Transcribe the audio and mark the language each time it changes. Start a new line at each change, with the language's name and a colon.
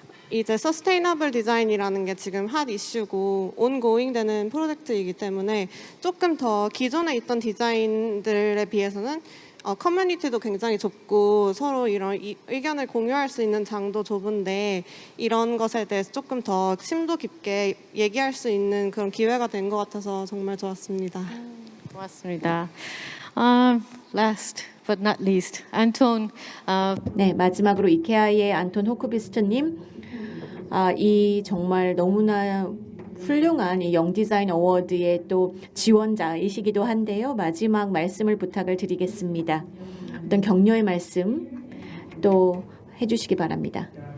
Korean: 이제 서스테이너블 디자인이라는 게 지금 핫 이슈고 온고잉 되는 프로젝트이기 때문에 조금 더 기존에 있던 디자인들에 비해서는 커뮤니티도 굉장히 좁고 서로 이런 의견을 공유할 수 있는 장도 좁은데 이런 것에 대해서 조금 더 심도 깊게 얘기할 수 있는 그런 기회가 된 것 같아서 정말 좋았습니다. 고맙습니다.
English: Last but not least, 안톤.
Korean: 네, 마지막으로 이케아의 안톤 호크비스트님, 이 정말 너무나 훌륭한 이 영 디자인 어워드의 또 지원자이시기도 한데요. 마지막 말씀을 부탁을 드리겠습니다. 어떤 격려의 말씀 또 해주시기 바랍니다.